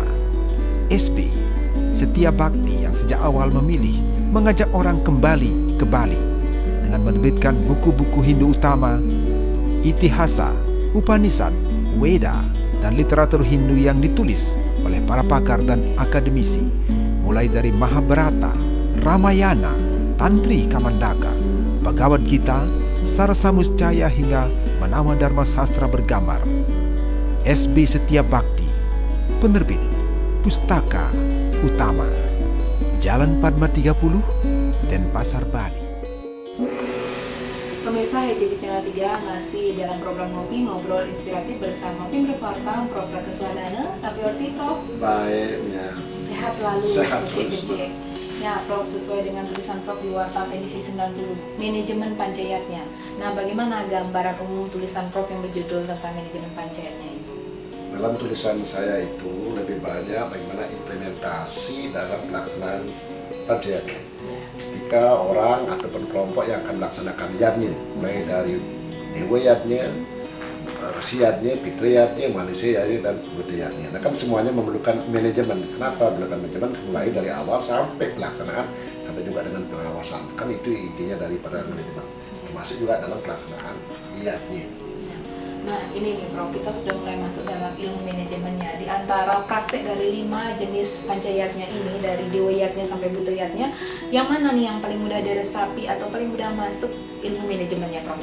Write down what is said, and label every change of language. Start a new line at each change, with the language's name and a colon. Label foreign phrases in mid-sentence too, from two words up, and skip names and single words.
Indonesian: SB, Setia Bakti yang sejak awal memilih mengajak orang kembali ke Bali dengan menerbitkan buku-buku Hindu utama, Itihasa, Upanishad, Weda, dan literatur Hindu yang ditulis oleh para pakar dan akademisi, mulai dari Mahabharata, Ramayana, Tantri Kamandaka, Bhagavad Gita, Sarasamuscaya hingga Manawa Dharma Sastra bergambar. SB Setia Bakti, penerbit Pustaka Utama, Jalan Padma 30, Denpasar, Bali. Pemirsa HiTV Channel 3 masih dalam program Ngopi Ngobrol Inspiratif bersama Pimret Wartam Prof Rake Swardana.
Balinese: Tapi Orti, Prof?
Indonesian: Baik, ya. Sehat selalu, Sehat kecil-kecil. Ya, Prof, sesuai dengan tulisan Prof di Wartam edisi 90, manajemen pancayatnya. Nah, bagaimana gambaran umum tulisan Prof yang berjudul tentang manajemen pancayatnya ini? Dalam tulisan saya itu lebih banyak bagaimana implementasi dalam pelaksanaan pancayatnya. Ketika orang ataupun kelompok yang akan melaksanakan yatnya, mulai dari dewa yatnya, resi yatnya, pitra yatnya, manusia yatnya, dan buddha yatnya. Nah kan semuanya memerlukan manajemen. Kenapa memerlukan manajemen? Mulai dari awal sampai pelaksanaan, sampai juga dengan pengawasan. Kan itu intinya daripada manajemen. Termasuk juga dalam pelaksanaan yatnya. Nah ini nih Prof, kita sudah mulai masuk dalam ilmu manajemennya. Di antara praktek dari 5 jenis pancayatnya ini, dari dewayatnya sampai butayatnya, yang mana nih yang paling mudah diresapi atau paling mudah masuk ilmu manajemennya Prof?